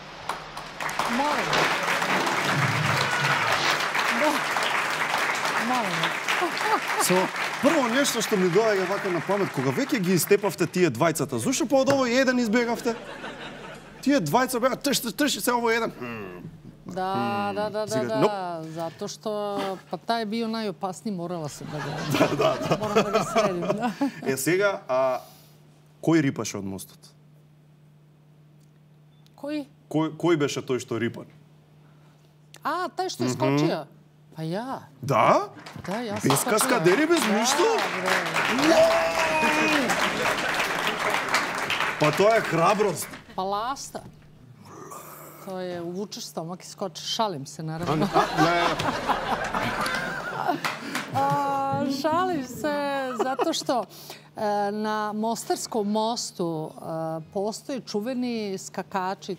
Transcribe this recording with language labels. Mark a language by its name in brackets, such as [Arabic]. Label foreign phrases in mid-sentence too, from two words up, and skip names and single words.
[Macedonian] Прво нешто што ми доаѓа вака на памет, кога веќе ги истепавте тие двајцата, зошто па од овој еден избегавте? Тие двајца беа трши се овој еден. [Serbian] Da. Zato što, pa taj je bio najopasniji, morala sam da moram da ga sredim. [Macedonian] Сега, кој рипаше од мостот? Кој? Кој беше тој што рипан? А, [Serbian] taj što je skočio? Pa ja. [Macedonian] Да? [Serbian] Da, ja sam skočila. [Macedonian] Без каскадери, без ништо? Па тоа е храброст. [Serbian] Pa lasta. To je uvučeš stomak i skočiš. Šalim se, naravno. Šalim se zato što na Mostarskom mostu postoje čuveni skakači.